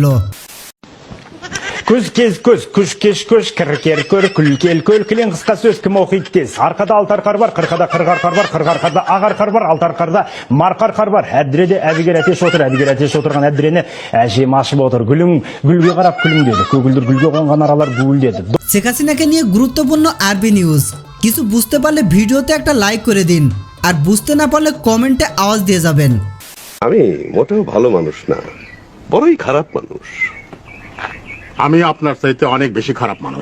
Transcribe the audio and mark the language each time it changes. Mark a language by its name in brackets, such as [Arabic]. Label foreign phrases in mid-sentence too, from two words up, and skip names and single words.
[Kazakh] Күз кез көз, күш кеш көш, кір көр, күл кел көл, кілең қысқа сөз кім оқиды тез. Арқада алтар қар бар, қырқада қырғар қар бар, қырғар қарда ағар қар бар, алтар қарда марқар қар бар. Әбдіреде әбігер әтеш отыр, әбігер әтеш отырған әбдірені әжем ашып отыр. Гүлің гүлге қарап күлімдеді, көгілдір гүлге қонған аралар гүлдеді। [Bangla] শেখ হাসিনাকে নিয়ে গুরুত্বপূর্ণ আরবি নিউজ। কিছু বুঝতে পারলে ভিডিওতে একটা লাইক করে দিন, আর বুঝতে না পারলে কমেন্টে আওয়াজ দিয়ে যাবেন। আমি মোটেও ভালো মানুষ না, বড়ই খারাপ মানুষ। আমি আপনার চাইতে অনেক বেশি খারাপ মানুষ।